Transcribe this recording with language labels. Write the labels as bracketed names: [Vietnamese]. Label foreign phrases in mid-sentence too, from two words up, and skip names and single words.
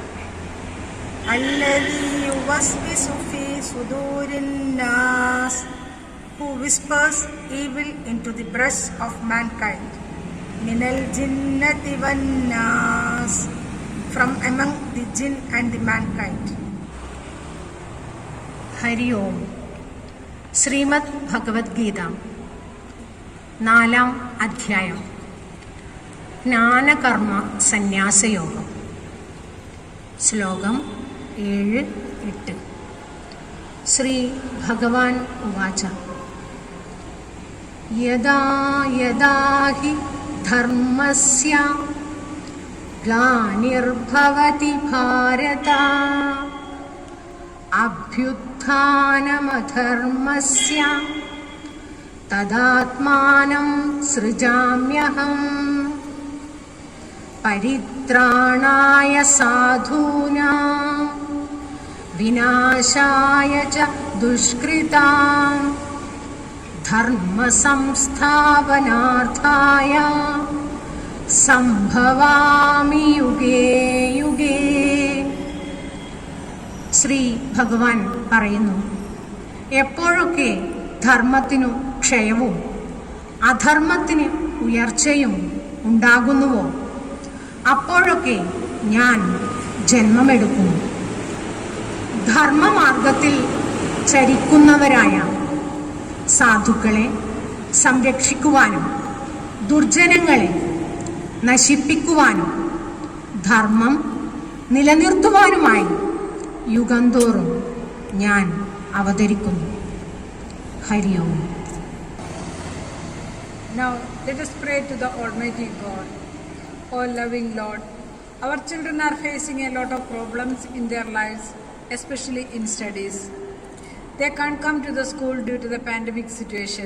[Arabic] الذي يوسوس في صدور الناس, [English] who whispers evil into the breasts of mankind. [Arabic] من الجنة والناس, [English] from among the jinn and the mankind. [Malayalam] ഹരി ഓം. ശ്രീമദ് ഭഗവത്ഗീത 4-ാം അധ്യായം. ജ്ഞാനകർമ്മ സന്യാസയോഗം. ശ്ലോകം 7-8. [Sanskrit] ശ്രീ ഭഗവാൻ ഉവാച. യദാ യദാ ഹി ധർമ്മസ്യ ഗ്ലാനിർഭവതി ഭാരത അഭ്യുത്ഥാനമധർമ്മസ്യ തദാത്മാനം സൃജാമ്യഹം പരിത്രാണായ സാധൂനാം വിനാശായ ച ദുഷ്കൃതാം ധർമ്മസംസ്ഥാപനാർത്ഥായ സംഭവാമി യുഗേ യുഗേ. [Malayalam] ശ്രീ ഭഗവാൻ പറയുന്നു, എപ്പോഴൊക്കെ ധർമ്മത്തിനു ക്ഷയവും അധർമ്മത്തിന് ഉയർച്ചയും ഉണ്ടാകുന്നുവോ അപ്പോഴൊക്കെ ഞാൻ ജന്മമെടുക്കുന്നു. ധർമ്മമാർഗത്തിൽ ചരിക്കുന്നവരായ സാധുക്കളെ സംരക്ഷിക്കുവാനും ദുർജനങ്ങളെ നശിപ്പിക്കുവാനും ധർമ്മം നിലനിർത്തുവാനുമായി യുഗംതോറും ഞാൻ അവതരിക്കുന്നു. ഹരി ഓം. [English] Now let us pray to the Almighty God. O loving Lord, our children are facing a lot of problems in their lives, especially in studies. They can't come to the school due to the pandemic situation.